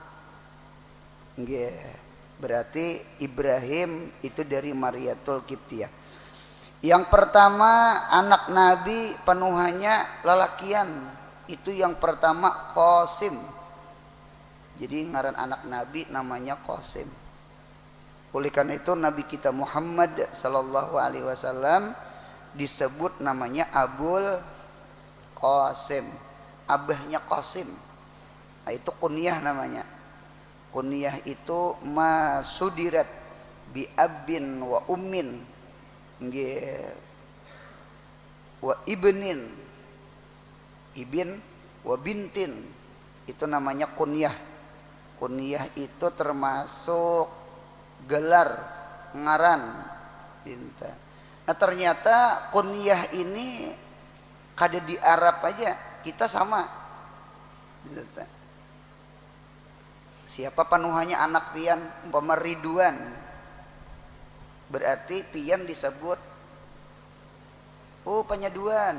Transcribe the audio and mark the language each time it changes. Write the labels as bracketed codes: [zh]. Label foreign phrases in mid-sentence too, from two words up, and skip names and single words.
[id] Berarti Ibrahim itu dari Mariyatul Kiftiyah. [bjn] Yang pertama anak Nabi penuhannya lelakian. [id] Itu yang pertama Qasim. Jadi ngaran anak Nabi namanya Qasim. Oleh karena itu Nabi kita Muhammad [ar] صلى الله عليه وسلم [id] disebut namanya Abul Qasim. Abahnya Qasim. Nah, itu kunyah namanya. Kunyah itu [ar] ما صدرت بأب وأم وابن ابن وبنت, [id] itu namanya kunyah. Kunyah itu termasuk gelar ngaran. [bjn] Nah ternyata kunyah ini kada di Arab aja kita sama. Siapa panuhannya anak pian umpama Ridwan, berarti pian disebut penyaduan.